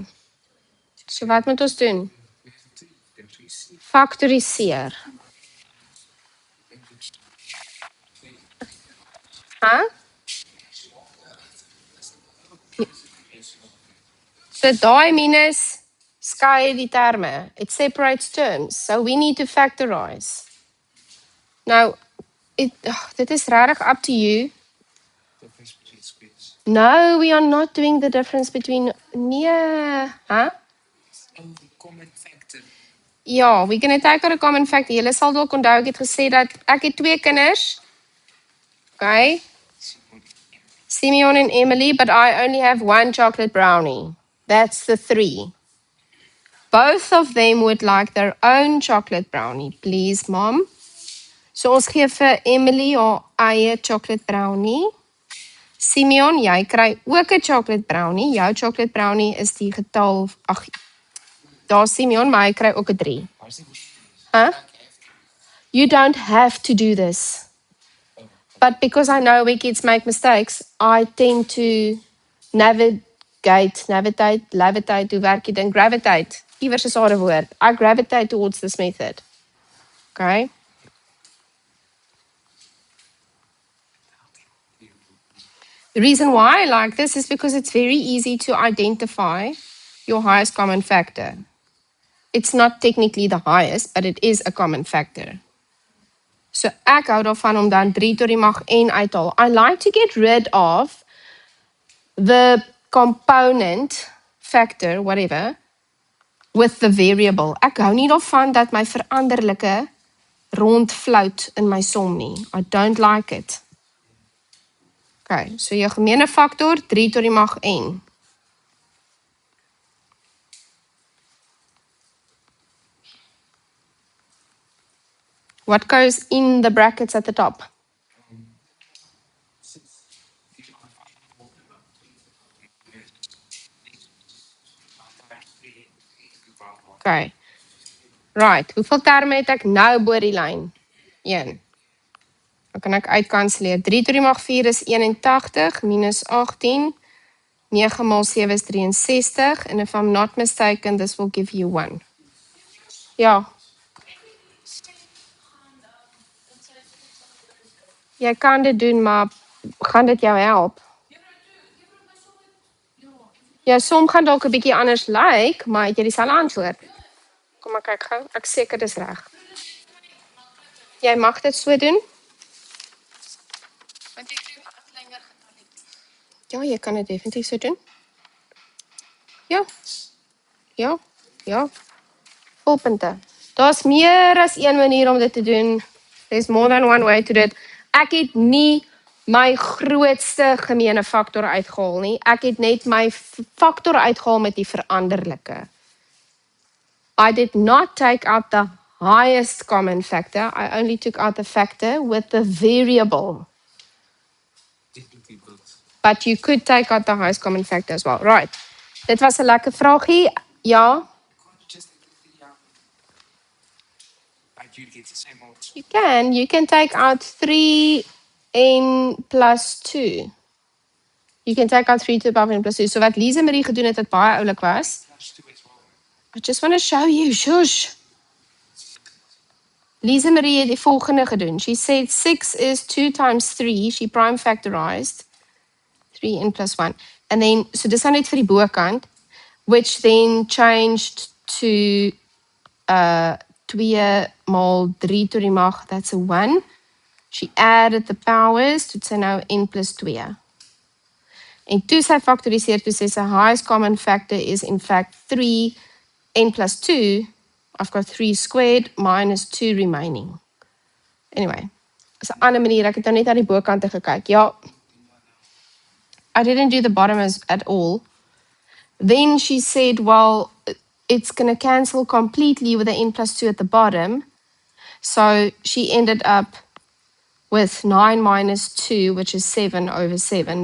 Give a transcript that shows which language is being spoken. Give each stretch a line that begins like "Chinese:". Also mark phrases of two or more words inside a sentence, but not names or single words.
Afrikaans: So wat moet ons doen?
English: We have 3. Then 3c.
Afrikaans: Faktoriseer. Huh? So daai minus skei die terme.
English: It separates terms. So we need to factorize.
Afrikaans: Nou, dit is regtig
English: up to you. Difference between squares. No, we are not doing the difference between, nee, huh? Oh, the common factor. Ja, we're going to take out a common factor.
Afrikaans: Julle sal dalk onthou, ek het gesê dat ek het 2 kinders.
English: Okay? Simeon and Emily, but I only have 1 chocolate brownie. That's the 3. Both of them would like their own chocolate brownie. Please, Mom.
Afrikaans: So ons gee vir Emily haar eie
English: chocolate brownie.
Afrikaans: Simeon, jy kry ook 'n
English: chocolate brownie.
Afrikaans: Jou
English: chocolate brownie
Afrikaans: is die getal, daar's Simeon, maar hy kry ook 'n 3.
English: Huh? You don't have to do this. But because I know where kids make mistakes, I tend to levitate,
Afrikaans: hoe werk jy dan? Gravitate. Iewers is daar 'n woord.
English: I gravitate towards this method. Okay? The reason why I like this is because it's very easy to identify your highest common factor. It's not technically the highest, but it is a common factor.
Afrikaans: So ek hou daarvan om dan 3 tot die mag n uit te haal.
English: I like to get rid of the component factor, whatever, with the variable.
Afrikaans: Ek hou nie daarvan dat my veranderlike rondfloat in my som nie.
English: I don't like it.
Afrikaans: Okay, so jou gemeene faktor 3 tot die mag n.
English: What goes in the brackets at the top? Okay. Right,
Afrikaans: hoeveel terme het ek nou bo die lyn? 1. Dan kan ek uitkanselleer. 3 tot die mag 4 is 81 minus 18. 9 maal 7 is 63.
English: And if I'm not mistaken, this will give you 1.
Afrikaans: Ja. Jy kan dit doen, maar gaan dit jou help? Ja, som gaan dalk 'n bietjie anders lyk, maar het jy dieselfde antwoord? Kom maar kyk gou. Ek seker dis reg. Jy mag dit so doen. Ja, jy kan dit definitief so doen. Ja. Ja. Ja. Volpunte. Daar's meer as een manier om dit te doen.
English: There's more than one way to do it.
Afrikaans: Ek het nie my grootste gemeene faktor uitgehaal nie. Ek het net my faktor uitgehaal met die veranderlike.
English: I did not take out the highest common factor. I only took out the factor with the variable. But you could take out the highest common factor as well. Right.
Afrikaans: Dit was 'n lekker vragie. Ja.
English: You can take out 3n plus 2. You can take out 3 to the power of n plus 2.
Afrikaans: So wat Lisa Marie gedoen het, wat baie oulik was.
English: I just want to show you, shush.
Afrikaans: Lisa Marie het die volgende gedoen.
English: She said 6 is 2 times 3. She prime factorized 3n plus 1. And then,
Afrikaans: so dis nou net vir die bokant,
English: which then changed to 2 maal 3 to
Afrikaans: die mag,
English: that's a 1. She added the powers,
Afrikaans: toe sy nou n plus 2. En toe sy factoriseer, toe sy
English: highest common factor is in fact 3 n plus 2. I've got 3 squared minus 2 remaining. Anyway,
Afrikaans: is 'n ander manier, ek het nou net aan die bokante gekyk. Ja,
English: I didn't do the bottom at all. Then she said, well, it's going to cancel completely with the n plus 2 at the bottom. So she ended up with 9 minus 2, which is 7 over 7.